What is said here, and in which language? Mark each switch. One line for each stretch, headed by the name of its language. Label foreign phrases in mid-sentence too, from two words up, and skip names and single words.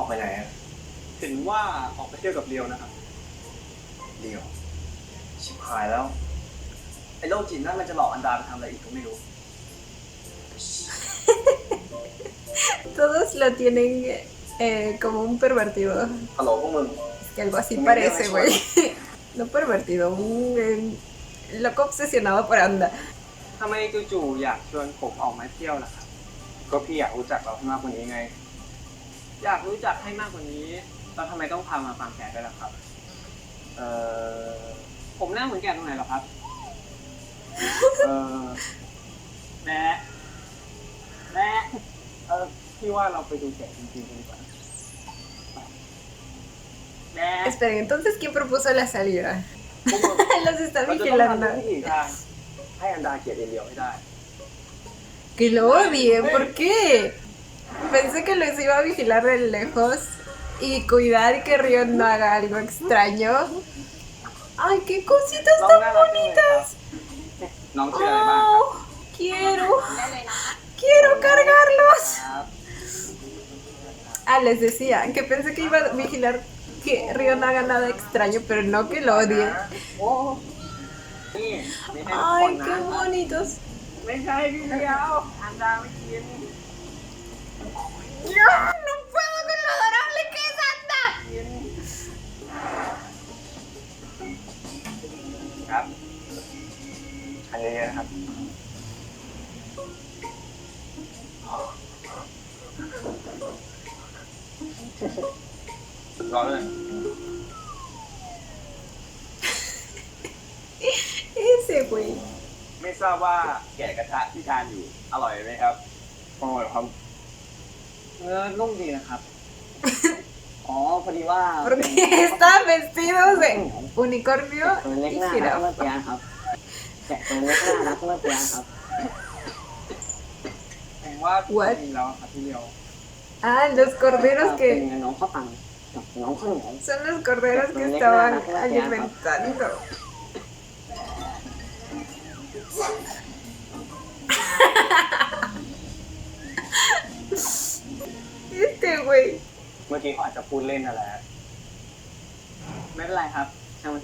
Thai: ออกไปไหนอะ เห็นว่าออกไปเที่ยวกับเรียวนะครับ อเดียวชิบหายแล้วไอ้โรคจิตนั่นมันจะหลอกอันดาไปทำอะไรอีกก็ไม่รู้
Spanish: Todos lo tienen como un pervertido.
Thai: ฮัลโหลพวกมึง
Spanish: Es que algo así parece, güey. No pervertido, un loco obsesionado por Anda.
Thai: ทำไมจู่ๆอยากชวนผมออกมาเที่ยวล่ะครับ ก็พี่อยากรู้จักเรามากกว่านี้ไง อยากรู้จักให้มากกว่านี้แล้วทำไมต้องพามาฟังแผนด้วยล่ะครับ ผมหน้าเหมือนแกตรงไหนหรอครับ แม่ พี่ว่าเราไปดูแกะจริงๆกันดีกว่า แม่
Spanish: Esperen, entonces, ¿quién propuso la salida?
Thai: พวกมึง
Spanish: Los está
Thai: เราจะต้องทำทุก
Spanish: vigilando.
Thai: วิถีทางให้อันดาเกลียดเอเลียวให้ได้
Spanish: Que lo odie, ¿por qué? Pensé que los iba a vigilar de lejos y cuidar que Rion no haga algo extraño. ¡Ay, qué cositas
Thai: น้อง
Spanish: tan
Thai: น่ารักจังเลยครับ
Spanish: bonitas!
Thai: น้องชื่ออะไรบ้างครับ
Spanish: ¡Oh! ¡Quiero cargarlos!
Thai: ครับ
Spanish: Ah, les decía que pensé que iba a vigilar que Rion no haga nada extraño, pero no que lo odie.
Thai: โอ้นี่ไม่ใช่ทุกคน
Spanish: ¡Ay,
Thai: นะ
Spanish: qué bonitos!
Thai: ไม่ใช่พี่เดียวอันดาไม่กิน
Spanish: ¡No! ¡No puedo con lo adorable que es Anda!
Thai: ครับทานเยอะๆนะครับ รอเลย
Spanish: Ese güey.
Thai: ไม่ทราบว่าแกะกระทะที่ทานอยู่อร่อยไหมครับ อร่อยครับ เนื้อนุ่มดีนะครับ อ๋อพอดีว่า
Spanish: Porque están vestidos de unicornio
Thai: ตัวเล็ก
Spanish: y
Thai: น่ารัก
Spanish: jirafa.
Thai: เมื่อกี้ครับแกะตัวเล็กน่ารักเมื่อกี้ครับ ผมว่า
English: What?
Thai: จริงแล้วครับพี่เดียว
Spanish: Ah, los corderos
Thai: เป็น
Spanish: que
Thai: น้องข้าวตังกับน้องข้าวเหนียว
Spanish: son los corderos que estaban alimentando. Este güey.
Thai: เมื่อกี้เขาอาจจะพูดเล่นอะไร ไม่เป็นไรครับช่างมันเถอะ